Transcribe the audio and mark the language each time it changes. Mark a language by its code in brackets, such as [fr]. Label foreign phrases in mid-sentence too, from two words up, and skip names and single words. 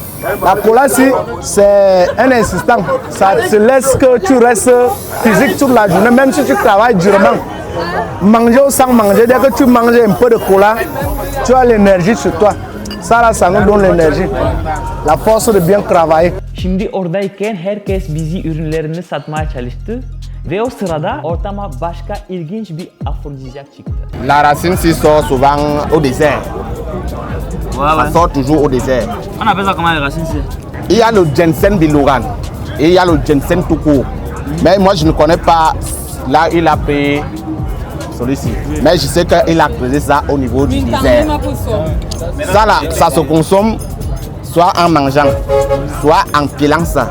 [fr] La colassi, c'est un insistant. Ça te laisse que tu restes physique toute la journée, même si tu travailles durement. Manger ou sans manger, dès que tu manges un peu de cola, tu as l'énergie sur toi. Ça là, ça nous donne l'énergie, la force de bien travailler. [tr] Şimdi oradayken herkes bizi ürünlerini satmaya çalıştı ve o sırada ortama başka ilginç bir afrodizyak çıktı. [fr] La racine s'y sort souvent au désert. Ouais, Ça ouais. sort toujours au désert. On appelle ça comment les racines ici? Il y a le ginseng biloran et il y a le ginseng tout court. Mais moi je ne connais pas. Là il a payé celui-ci. Mais je sais qu'il a creusé ça au niveau du désert. Ça là, ça se consomme soit en mangeant, soit en pilant ça.